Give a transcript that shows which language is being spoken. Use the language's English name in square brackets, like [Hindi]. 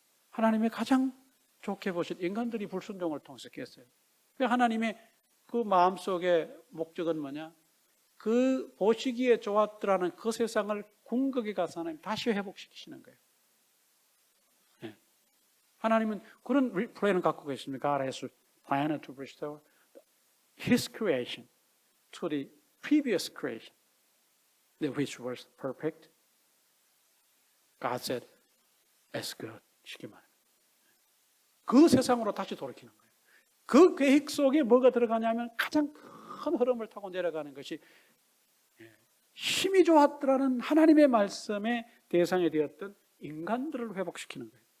[Korean] 하나님의 가장 좋게 보신 인간들이 불순종을 통해서 깼어요. 하나님의 그 마음속의 목적은 뭐냐? 그 보시기에 좋았더라는 그 세상을 궁극에 가서 하나님 다시 회복시키시는 거예요. 네. 하나님은 그런 플랜을 갖고 계십니까? [English] God has planned to restore His creation to the previous creation, which was perfect. God said, "It's good." [Korean] 쉽게 말해요. 그 세상으로 다시 돌이키는 거예요. 그 계획 속에 뭐가 들어가냐면 가장 큰 흐름을 타고 내려가는 것이 힘이 좋았더라는 하나님의 말씀의 대상이 되었던 인간들을 회복시키는 거예요.